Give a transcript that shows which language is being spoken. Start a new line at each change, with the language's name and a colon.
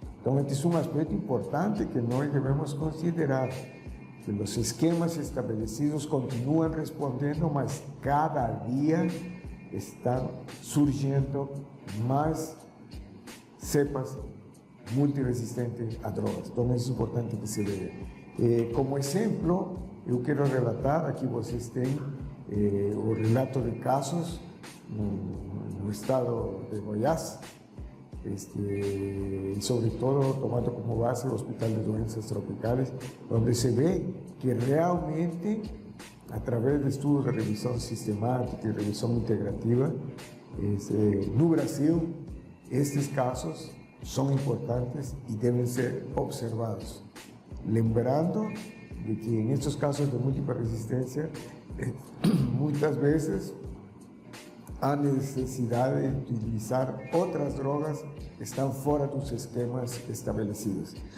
Spanish: Entonces, este es un aspecto importante que no debemos considerar, que los esquemas establecidos continúan respondiendo, mas cada día están surgiendo más cepas multiresistentes a drogas. Entonces, es importante que se vea.
Portuguese: Como exemplo, eu quero relatar, aqui vocês têm o relato de casos no estado de Goiás, e sobretudo tomando como base o Hospital de Doenças Tropicales, onde se vê que realmente, através de estudos de revisão sistemática e revisão integrativa, no Brasil, estes casos são importantes e devem ser observados. Lembrando de que
Spanish: en estos casos de múltiple resistencia, muchas veces hay necesidad de utilizar otras drogas que están fuera de los esquemas establecidos.